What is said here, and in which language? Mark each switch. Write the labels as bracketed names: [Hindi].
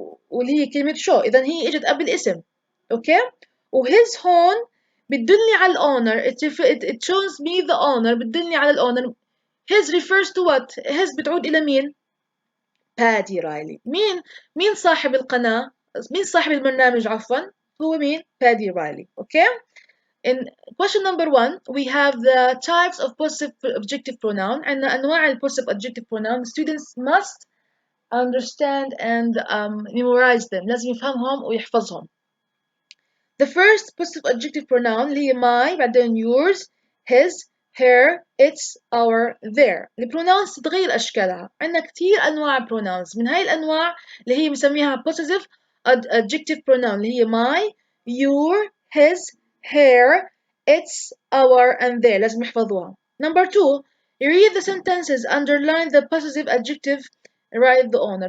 [Arabic] واللي هي كلمة show إذا هي إجت قبل اسم أوكي وhis هون بتدلني على الأونر [English] it shows me the owner [Arabic] بتدلني على الأونر [English] his refers to what [Arabic] his بتعود إلى مين بادي رايلي مين صاحب القناة مين صاحب البرنامج عفوا هو مين بادي رايلي أوكي [English] In question number one, we have the types of possessive adjective pronoun and [Arabic] أنواع ال possessive adjective pronoun. [English] Students must understand and memorize them. [Arabic] لازم يفهمهم ويحفظهم. [English] The first possessive adjective pronoun [Arabic] اللي هي [English] my [Arabic] بعدين [English] yours, his, her, its, our, their. [Arabic] البروناونز تتغير أشكالها. عندنا كتير أنواع pronouns. من هاي الأنواع اللي هي بنسميها possessive adjective pronoun اللي هي my, your, his, her, its, our, and their. لازم يحفظوها. [English] Number two, read the sentences, underline the possessive adjective, write the owner.